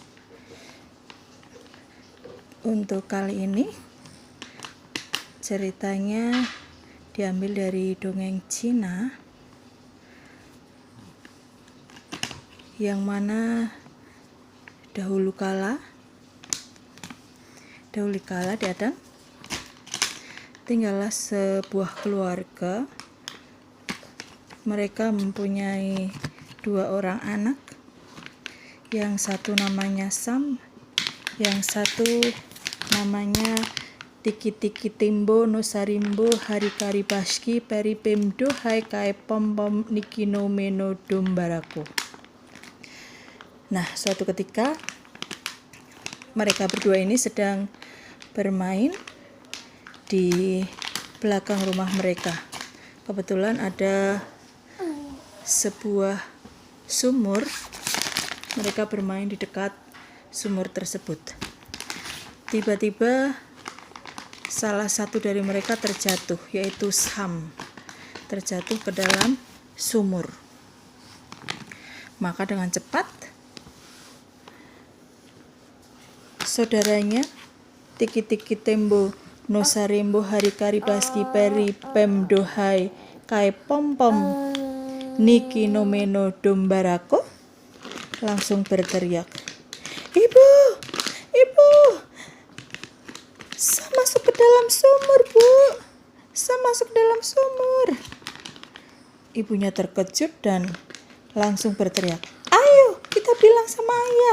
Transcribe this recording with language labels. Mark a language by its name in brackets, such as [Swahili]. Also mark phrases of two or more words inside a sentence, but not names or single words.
[Indonesian] Untuk kali ini ceritanya diambil dari dongeng Cina, yang mana dahulu kala di Adam tinggallah sebuah keluarga. Mereka mempunyai 2 orang anak, yang satu namanya Sam, yang satu namanya Tiki Tiki Timbo no Sarimbo Harikari Baski Peripemdo Hai Kai Pom Pom Nikino Meno Dombarako. Nah, suatu ketika mereka berdua ini sedang bermain di belakang rumah mereka. Kebetulan ada sebuah sumur. Mereka bermain di dekat sumur tersebut. Tiba-tiba salah satu dari mereka terjatuh, yaitu Sam, terjatuh ke dalam sumur. Maka dengan cepat saudaranya Tiki Tiki Tembo no Sarembo Harikari Baski Peri Pemdohai Kai Pom Pom Niki no Meno Dombarako langsung berteriak, Ibu, Sam masuk ke dalam sumur, Bu. Sam masuk ke dalam sumur. Ibunya terkejut dan langsung berteriak, ayo kita bilang sama ayah.